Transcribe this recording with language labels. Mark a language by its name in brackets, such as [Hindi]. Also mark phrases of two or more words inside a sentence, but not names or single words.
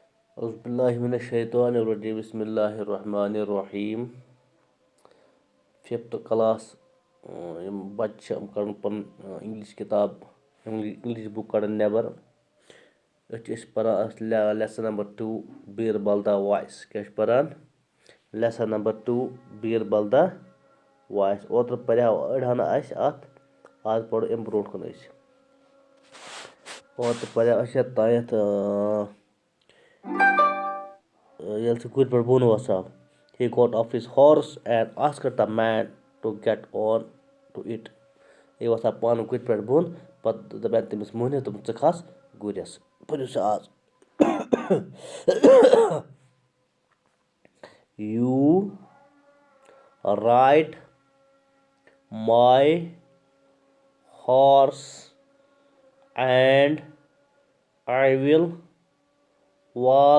[Arabic] أعوذ بالله من الشيطان الرجيم. بسم الله الرحمن الرحيم. [English] Fifth class [Kashmiri] یِم بَچہِ چھِ یِم کَڑان پَنُن اِنٛگلِش کِتاب [English] English book [Kashmiri] کَڑان نٮ۪بر. أسۍ چھِ پَران اَتھ [English] lesson number [Kashmiri] 2 بیٖربل دا وایس. کیٛاہ چھِ پَران؟ [English] lesson number 2 Birbal the wise. [Kashmiri] اوترٕ پَریو أڑۍ ہنا اَسہِ اَتھ، آز پَرو اَمہِ برونٛٹھ کُن أسۍ. اوترٕ پَریو اَسہِ یَتھ تانٮ۪تھ ییٚلہِ سُہ گُرِ پٮ۪ٹھ بۄن وَساو. [English] He got off his horse and asked the man to get on to it. [Kashmiri] یہِ وَسان پانہٕ گُرِ پٮ۪ٹھ بۄن، پَتہٕ دَپان تٔمِس مٔہنِس دوٚپُن ژٕ کھَس گُرِس. پٔرِو سا آز. [English] You ride my horse and I will walk.